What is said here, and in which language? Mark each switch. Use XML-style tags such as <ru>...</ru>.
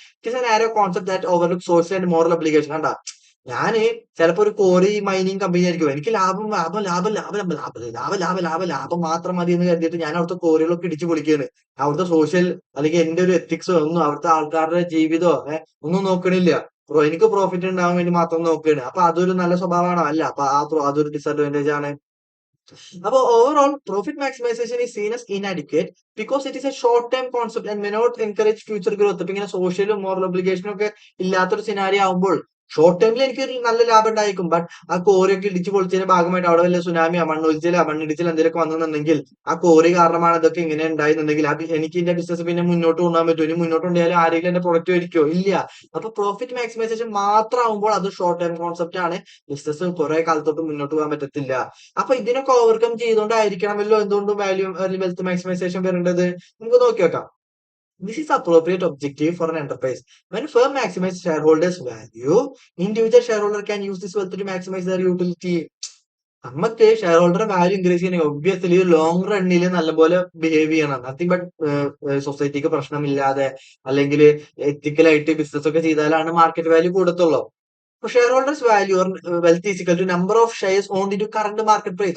<en>It is an arrow concept that overlook social and moral obligation.</en> <ml>കണ്ട, ഞാന് ചിലപ്പോ ഒരു കോറി മൈനിങ് കമ്പനി ആയിരിക്കും, എനിക്ക് ലാഭം ലാഭം ലാഭം ലാഭം ലാഭം ലാഭം ലാഭം ലാഭം ലാഭം ലാഭം മാത്രം മതി എന്ന് കരുതിയിട്ട് ഞാൻ അവിടുത്തെ കോറികളൊക്കെ ഇടിച്ചു പൊളിക്കുകയാണ്. അവിടുത്തെ സോഷ്യൽ അല്ലെങ്കിൽ എന്റെ ഒരു എത്തിക്സോ ഒന്നും അവിടുത്തെ ആൾക്കാരുടെ ജീവിതമോ ഒന്നും നോക്കണില്ല. എനിക്ക് പ്രോഫിറ്റ് ഉണ്ടാവാൻ വേണ്ടി മാത്രം നോക്കുകയാണ്. അപ്പൊ അതൊരു നല്ല സ്വഭാവമാണോ? അല്ല. അപ്പൊ അതൊരു ഡിസഡ്വാൻറ്റേജ് ആണ്. അപ്പൊ</ml> <en>Overall profit maximisation is seen as inadequate because it is a short term concept and may not encourage future growth.</en> <ml>ഇപ്പൊ ഇങ്ങനെ സോഷ്യലും മോറൽ ഒബ്ലിഗേഷനും ഒക്കെ ഇല്ലാത്തൊരു സിനാരി ആവുമ്പോൾ ഷോർട്ട് ടൈമിൽ എനിക്ക് ഒരു നല്ല ലാഭം ഉണ്ടായിരിക്കും. ബട്ട് ആ കോറിയൊക്കെ ഇടിച്ചു പൊളിച്ചതിന്റെ ഭാഗമായിട്ട് അവിടെ വല്ല സുനാമിയോ മണ്ണൊലിച്ചിലോ മണ്ണിടിച്ചിലോ എന്തെങ്കിലുമൊക്കെ വന്നെന്നുണ്ടെങ്കിൽ ആ കോറി കാരണമാണ് ഇതൊക്കെ ഇങ്ങനെ ഉണ്ടായിരുന്നുണ്ടെങ്കിൽ അത് എനിക്ക് എന്റെ ബിസിനസ് പിന്നെ മുന്നോട്ട് കൊണ്ടുപോകാൻ പറ്റുമോ? ഇനി മുന്നോട്ട് കൊണ്ടുപോയാലും ആരെങ്കിലും എന്റെ പ്രൊഡക്റ്റ് മേടിക്കോ? ഇല്ല. അപ്പൊ പ്രോഫിറ്റ് മാക്സിമൈസേഷൻ മാത്രം ആവുമ്പോൾ അത് ഷോർട്ട് ടൈം കോൺസെപ്റ്റ് ആണ്. ബിസിനസ് കുറെ കാലത്തോട്ട് മുന്നോട്ട് പോകാൻ പറ്റത്തില്ല. അപ്പൊ ഇതിനൊക്കെ ഓവർകം ചെയ്തുകൊണ്ടായിരിക്കണമല്ലോ എന്തുകൊണ്ടും വാല്യൂ വെൽത്ത് മാക്സിമൈസേഷൻ വരേണ്ടത്. നമുക്ക് നോക്കി വെക്കാം.</ml> <en>This is appropriate objective for an enterprise. When firm maximizes shareholders' value, individual shareholder can use this wealth to maximize their utility.</en> <ml>നമുക്ക് ഷെയർ ഹോൾഡർ വാല്യൂ ഇൻക്രീസ് ചെയ്യണമെങ്കിൽ ഒബ്വിയസ്ലി ലോങ് റണ്ണിൽ നല്ലപോലെ behave ചെയ്യണം. Nothing but സൊസൈറ്റിക്ക് പ്രശ്നമില്ലാതെ അല്ലെങ്കിൽ എത്തിക്കലായിട്ട് business ഒക്കെ ചെയ്താലാണ് market value കൂടത്തുള്ളൂ.</ml> <en>Shareholders value wealth is equal to number of shares owned to current market price.</en>